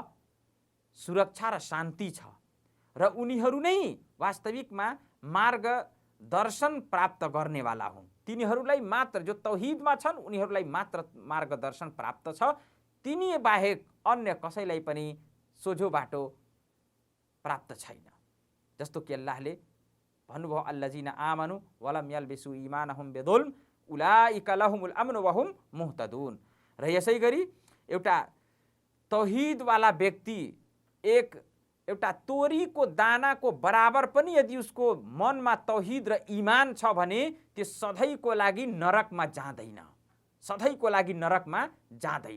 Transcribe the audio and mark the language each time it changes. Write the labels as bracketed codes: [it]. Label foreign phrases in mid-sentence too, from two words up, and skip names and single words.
[ne] सुरक्षा र शान्ति छ, र उनीहरू नै वास्तविकमा मार्गदर्शन प्राप्त गर्नेवाला हुन्। तिनीहरूलाई मात्र, जो तौहिदमा छन् उनीहरूलाई मात्र मार्गदर्शन प्राप्त छ, तिनी बाहेक अन्य कसैलाई पनि सोझो बाटो प्राप्त छैन। जस्तो कि अल्लाहले भन्नुभयो, [ar] الذين آمنوا ولم يلبسوا إيمانهم بظلم أولئك لهم الأمن وهم مهتدون. [ne] र यसै गरी एउटा तौहिदवाला व्यक्ति एउटा तोरीको दानाको बराबर पनि यदि उसको मनमा तौहिद र ईमान छ भने त्यो सधैँको लागि नरकमा जाँदैन, सधैँको लागि नरकमा जाँदैन।